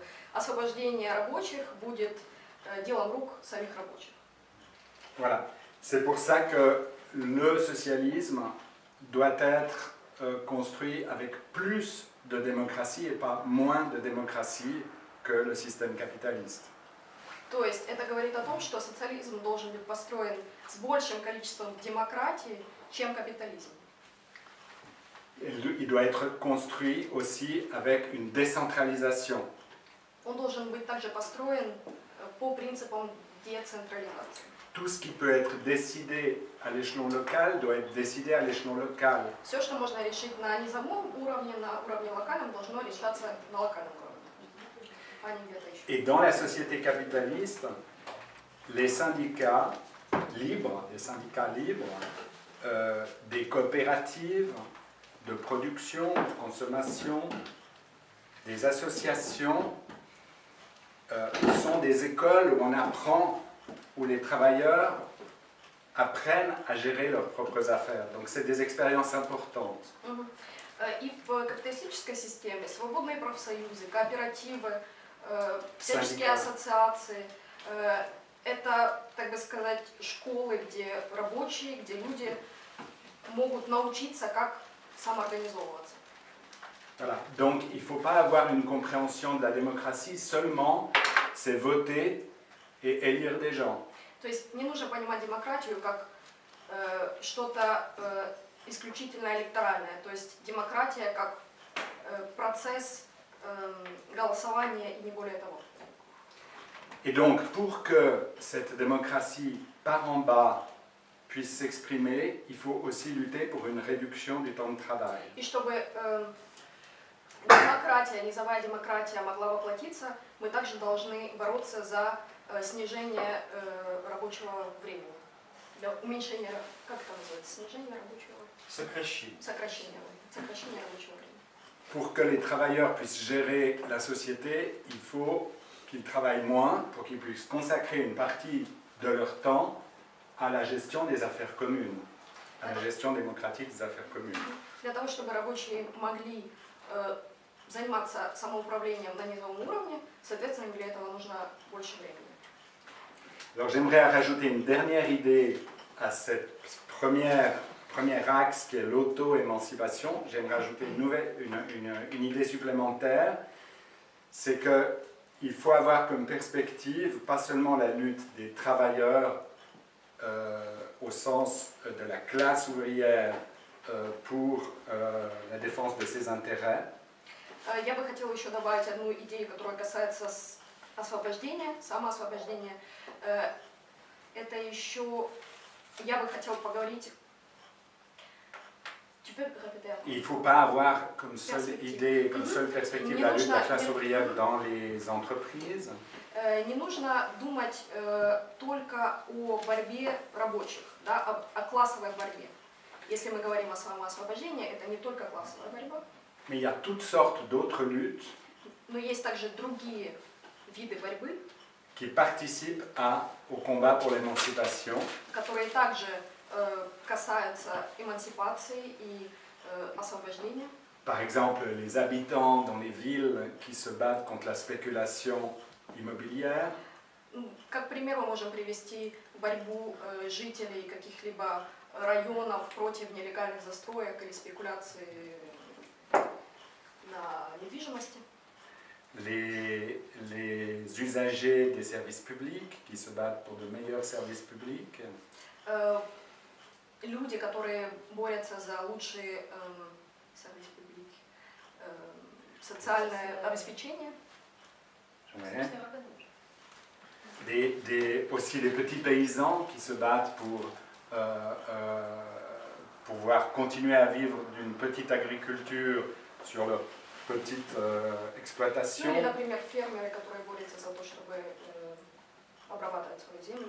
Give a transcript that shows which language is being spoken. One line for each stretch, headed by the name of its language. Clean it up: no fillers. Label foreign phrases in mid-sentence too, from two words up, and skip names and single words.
Russian: Освобождение рабочих будет делом рук самих рабочих.
French: Voilà. C'est pour ça que le socialisme doit être construit avec plus de démocratie et pas moins de démocratie que le système capitaliste.
Russian: То есть это говорит о том, что социализм должен быть построен с большим количеством демократии, чем капитализм.
French: Il doit être construit aussi avec une décentralisation.
Russian: Он должен быть также построен по принципам децентрализации.
French: Tout ce qui peut être décidé à l'échelon local doit être décidé à l'échelon local.
Russian: Все, что можно решить на низовом уровне, на уровне локальном, должно решаться на локальном уровне, а не где-то еще.
French: Et dans la société capitaliste, les syndicats libres, des coopératives de production, de consommation, des associations sont des écoles où on apprend, où les travailleurs apprennent à gérer leurs propres affaires. Donc c'est des expériences importantes.
Russian: И в капиталистической системе свободные профсоюзы, кооперативы, всяческие ассоциации – это, так бы сказать, школы, где рабочие, где люди могут научиться, как самоорганизовываться.
French: Voilà. Donc il ne faut pas avoir une compréhension de la démocratie seulement, c'est voter et élire des gens.
Russian: То есть не нужно понимать демократию как что-то исключительно электоральное. То есть демократия как процесс голосования и не более того.
French: Et donc, pour que cette démocratie par en bas puisse s'exprimer, il faut aussi lutter pour une réduction du temps de travail.
Russian: И чтобы демократия, низовая демократия могла воплотиться, мы также должны бороться за снижение рабочего времени. Для уменьшения, как это называется, снижение рабочего времени. Сокращение рабочего времени.
French: Pour que les travailleurs puissent gérer la société, il faut qu'ils travaillent moins pour qu'ils puissent consacrer une partie de leur temps à la gestion des affaires communes, à la gestion démocratique des affaires communes.
Russian: Для того, чтобы рабочие могли заниматься самоуправлением на низовом уровне, соответственно, им для этого нужно больше времени.
French: Alors j'aimerais rajouter une dernière idée à cette premier axe qui est l'auto-émancipation. J'aimerais rajouter une idée supplémentaire, c'est qu'il faut avoir comme perspective pas seulement la lutte des travailleurs au sens de la classe ouvrière pour la défense de ses intérêts.
Russian: Я бы хотела еще добавить одну идею, которая касается освобождения, самоосвобождения. Это еще, я бы хотела поговорить.
French: Il ne faut pas avoir comme seule idée, comme seule perspective la lutte de la classe ouvrière dans les entreprises.
Russian: Не нужно думать только о борьбе рабочих, да, о классовой борьбе. Если мы говорим о самоосвобождении, это не только классовая борьба.
French: Mais il y a toutes sortes d'autres luttes
Russian: Но есть также другие виды борьбы,
French: qui participent au combat pour l'émancipation.
Russian: Которые также касаются эмансипации и освобождения.
French: Par exemple, les habitants dans les villes qui se battent contre la spéculation immobilière.
Russian: Как пример мы можем привести борьбу жителей каких-либо районов против нелегальных застроек или спекуляции на недвижимости.
French: Les usagers des services publics qui se battent pour de meilleurs services publics.
Russian: Люди, которые борются за лучшие
French: services publics,
Russian: социальное обеспечение.
French: Aussi les petits paysans qui se battent pour pouvoir continuer à vivre d'une petite agriculture sur leur petite exploitation.
Russian: Или, например, фермеры, которые борются за то, чтобы обрабатывать свою землю.